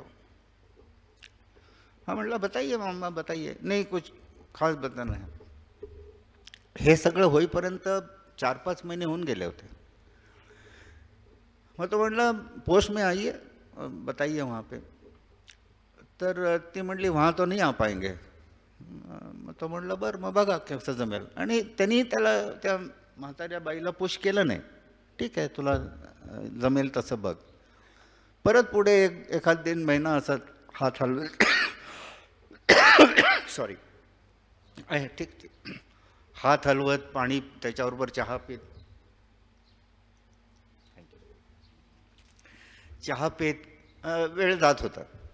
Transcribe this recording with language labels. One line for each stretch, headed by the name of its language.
Marathi: हा म्हटलं
Hindi: बताइए मामा बताइए. नाही कुछ खास बताना है.
Marathi: हे सगळं होईपर्यंत 4-5 महिने होऊन गेले होते. मग तो म्हटलं
Hindi: पोस्ट में आइए बताइए वहाँ पे.
Marathi: तर ती म्हटली
Hindi: वहाँ तो नहीं आ पाएंगे.
Marathi: मग तो म्हटलं बरं मग बघा कसं जमेल. आणि त्यांनी त्याला त्या म्हाताऱ्या बाईला पुश केलं नाही. ठीक आहे तुला जमेल तसं बघ. परत पुढे एखाद 3 महिना असं हात हलवे सॉरी आहे ठीक ठीक हात हलवत, पाणी त्याच्याबरोबर चहा पीत, चहा पीत वेळ जात होता.